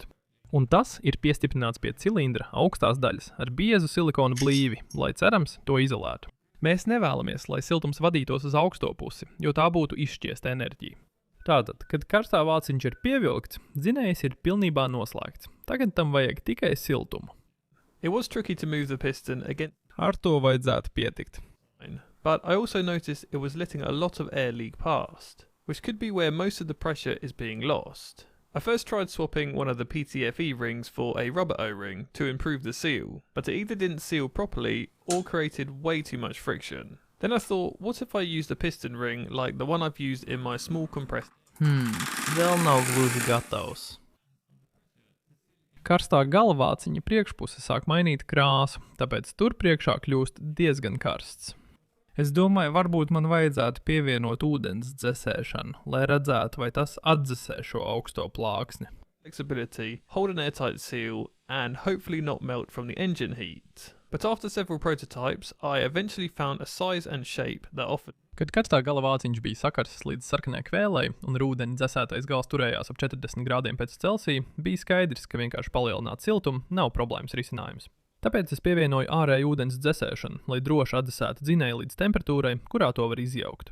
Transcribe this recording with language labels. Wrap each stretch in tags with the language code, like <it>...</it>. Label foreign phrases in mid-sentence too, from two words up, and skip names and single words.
<lv>Un tas ir piestiprināts pie cilindra augstās daļas ar biezu silikona blīvi, lai cerams to izolētu. Mēs nevēlamies, lai siltums vadītos uz augsto pusi, jo tā būtu izšķiesta enerģija. Tātad, kad karstā vāciņš ir pievilkts, dzinējs ir pilnībā noslēgts. Tagad tam vajag tikai siltumu.</lv> <en>It was tricky to move the piston again.</en> <lv>Ar to vajadzētu pietikt.</lv> <en>But I also noticed it was letting a lot of air leak past, which could be where most of the pressure is being lost. I first tried swapping one of the PTFE rings for a rubber O-ring to improve the seal, but it either didn't seal properly or created way too much friction. Then I thought, what if I used a piston ring like the one I've used in my small compressor?</en> <lv>Vēl nav gluži gatavs. Karstā galavāciņa priekšpuse sāk mainīt krāsu, tāpēc tur priekšā kļūst diezgan karsts. Es domāju, varbūt man vajadzētu pievienot ūdens dzesēšanu, lai redzētu, vai tas atdzesē šo augsto plāksni.</lv> <en>Flexibility, hold an airtight seal, and hopefully not melt from the engine heat. But after several prototypes, I eventually found a size and shape that offered.</en> <lv>Kad karstā galavāciņš bija sakarsis līdz sarkanai kvēlei un ūdeni dzesētais gals turējās ap 40 grādiem pēc Celsija, bija skaidrs, ka vienkārši palielināt siltumu nav problēmas risinājums. Tāpēc es pievienoju ārēju ūdens dzesēšanu, lai droši atdzesētu dzinēju līdz temperatūrai, kurā to var izjaukt.</lv>